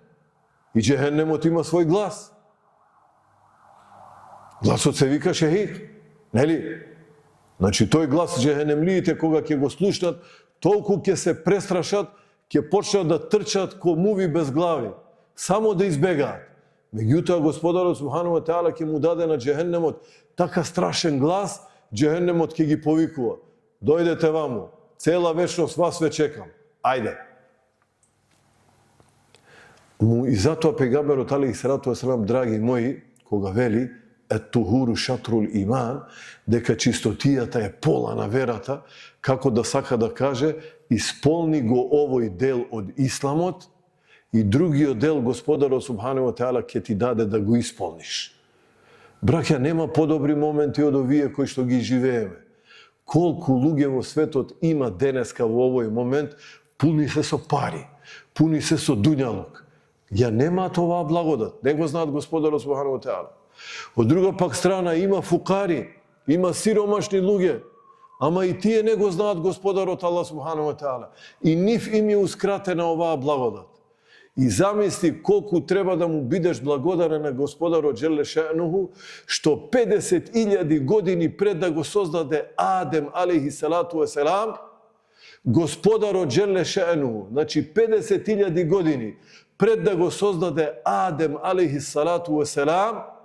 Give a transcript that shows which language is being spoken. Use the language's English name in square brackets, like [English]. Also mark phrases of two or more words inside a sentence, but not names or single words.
[Macedonian] И џехеннемот има свој глас. Гласот се вика шехик, нели? Значи тој глас џехенемлиите кога ќе го слушнат, толку ќе се престрашат, ќе почнат да трчат ко муви без глави, само да избегаат. Меѓутоа Господарот [Arabic] سبحانه وتعالى [Macedonian] ќе му даде на џехеннемот така страшен глас, џехеннемот ќе ги повикува: "Дојдете ваму, цела вечност вас ве чекам. Ајде." И затоа пегамберот [Arabic] عليه الصلاة والسلام, [Macedonian] драги мои, кога вели [Arabic] الطهور شطر الإيمان, [Macedonian] дека чистотијата е пола на верата, како да сака да каже: исполни го овој дел од исламот и другиот дел Господарот [Arabic] سبحانه وتعالى [Macedonian] ќе ти даде да го исполниш. Браќа, нема подобри моменти од овие кои што ги живееме. Колку луѓе во светот има денеска во овој момент, пуни се со пари, пуни се со дуњалук. Ја немаат оваа благодат, не го знаат Господарот [Arabic] سبحانه وتعالى. [Macedonian] Од друга пак страна има фукари, има сиромашни луѓе, ама и тие не го знаат Господарот [Arabic] الله سبحانه وتعالى. [Macedonian] И нив им е ускратена оваа благодат. И замисли колку треба да му бидеш благодарен на Господарот [Arabic] جل شأنه, [Macedonian] што 50.000 години пред да го создаде Адем [Arabic] عليه الصلاة والسلام, [Macedonian] Господарот [Arabic] جل شأنه, [Macedonian] значи 50.000 години пред да го создаде Адем [Arabic] عليه الصلاة والسلام,